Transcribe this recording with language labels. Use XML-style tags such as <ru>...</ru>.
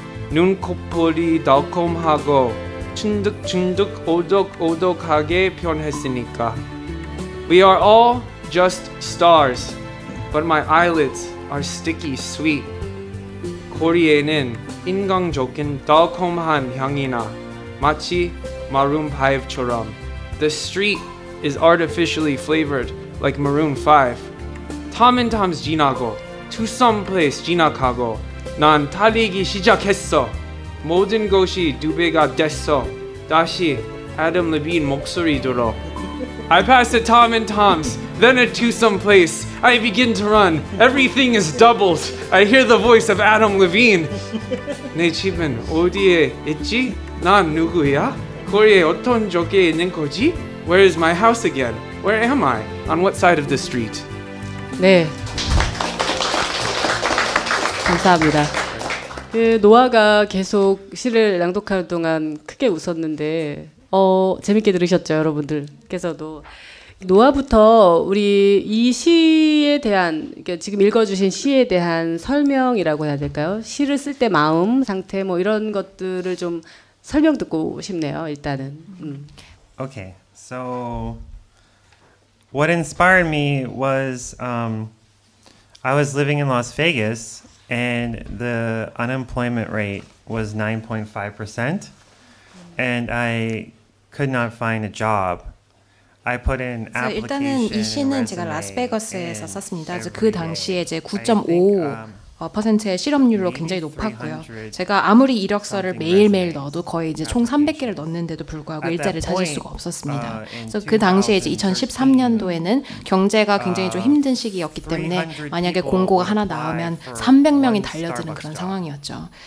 <ko>눈코볼이 달콤하고 춘득춘득 오독오독하게 변했으니까.</ko> <en>We are all just stars, but my eyelids are sticky sweet.</en> <ko>코리에는 인간적인 달콤한 향이나 마치 Maroon 5처럼.</ko> <en>The street is artificially flavored like Maroon 5.</en> <ko>Tom and Tom's 지나고 to some place 지나가고 난 달리기 시작했어. 모든 것이 두 배가 됐어. 다시 Adam Levine 목소리 들어.</ko> <en>I pass at Tom and Tom's, then at To Some Place. I begin to run. Everything is doubled. I hear the voice of Adam Levine.</en> <ko>내 집은 어디에 있지? 난 누구야? 거리에 어떤 쪽에 있는 거지?</ko> <en>Where is my house again? Where am I? On what side of the street?</en> <ko>네. 감사합니다. 그 노아가 계속 시를 낭독하는 동안 크게 웃었는데 재밌게 들으셨죠, 여러분들께서도. 노아부터 우리 이 시에 대한, 그러니까 지금 읽어주신 시에 대한 설명이라고 해야 될까요? 시를 쓸 때 마음, 상태 뭐 이런 것들을 좀 설명 듣고 싶네요, 일단은.</ko> <en>Okay, so what inspired me was I was living in Las Vegas and the unemployment rate was 9.5% and I could not find a job. I put in application.</en> <ko>일단은 이 시는 제가 라스베가스에서 썼습니다. 그래서 그 당시에 이제 9.5%의 실업률로 굉장히 높았고요. 제가 아무리 이력서를 매일매일 넣어도 거의 이제 총 300개를 넣었는데도 불구하고 일자리를 찾을 수가 없었습니다. 그래서 그 당시에 이제 2013년도에는 경제가 굉장히 좀 힘든 시기였기 때문에 만약에 공고가 하나 나오면 300명이 달려드는 그런 상황이었죠.</ko>